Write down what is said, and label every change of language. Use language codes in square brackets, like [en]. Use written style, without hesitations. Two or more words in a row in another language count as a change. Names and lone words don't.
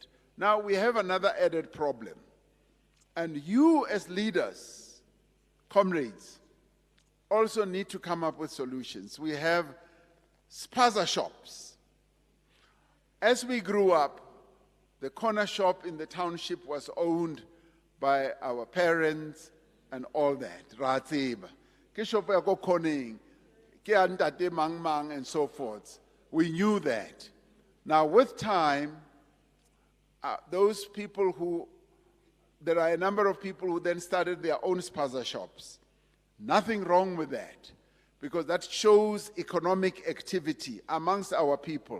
[en] Now we have another added problem. And you as leaders, comrades, also need to come up with solutions. We have spaza shops. As we grew up, the corner shop in the township was owned by our parents and all that. [st] Ratsiba. Ke shop ya ko cornering, ke ya ntate mang mang [en] and so forth. We knew that. Now with time, those people who, there are a number of people who then started their own spaza shops. Nothing wrong with that, because that shows economic activity amongst our people.